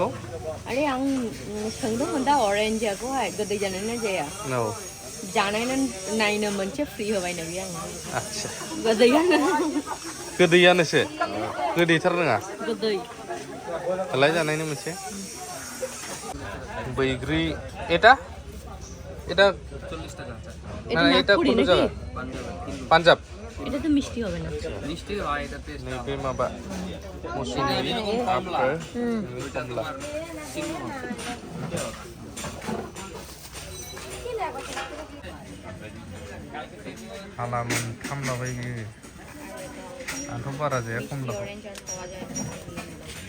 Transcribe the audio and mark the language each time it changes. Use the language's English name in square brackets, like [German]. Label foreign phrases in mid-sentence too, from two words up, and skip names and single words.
[Bodo] आरे आं सोंदोंमोन दा अरेन्जखौहाय गोदै जानाय जाया औ जानायनो नायनो मोनसे फ्रि होबायनो बे आंनो आच्छा गोदैयानोसो गोदैथार नङा गोदै होलाय जानायनो मोनसे बैग्रि [Bangla] এটা 40 টাকা এটা কোন জায়গা পাঞ্জাব এটা তো মিষ্টি হবে না মিষ্টি হয় এটা টেস্ট [Bodo] नैबे माबा मौसुमि आपेल कमला हाला मोनथाम लाबाय बियो आंथ' बारा जाया खमलाखौ